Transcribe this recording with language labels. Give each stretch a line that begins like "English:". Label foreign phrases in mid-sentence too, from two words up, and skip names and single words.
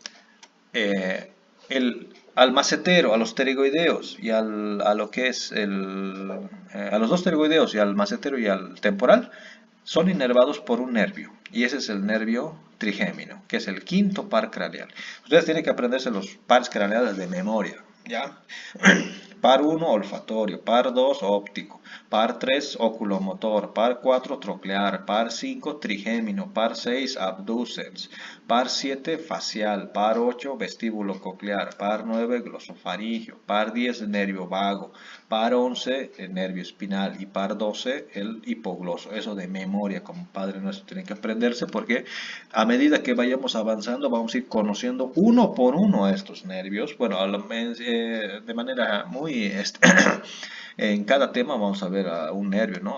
Spanish: Al macetero, a los pterigoideos y a lo que es a los dos pterigoideos y al macetero y al temporal son inervados por un nervio y ese es el nervio trigémino, que es el quinto par craneal. Ustedes tienen que aprenderse los pares craneales de memoria, ¿ya? Par 1 olfatorio, par 2 óptico, par 3 oculomotor, par 4 troclear, par 5 trigémino, par 6 abducens, par 7 facial, par 8 vestíbulo coclear, par 9 glosofaringio, par 10 nervio vago, par 11 el nervio espinal y par 12 el hipogloso. Eso de memoria, como Padre Nuestro, tienen que aprenderse porque a medida que vayamos avanzando vamos a ir conociendo uno por uno estos nervios. Bueno, de manera muy en cada tema vamos a ver a un nervio, ¿no?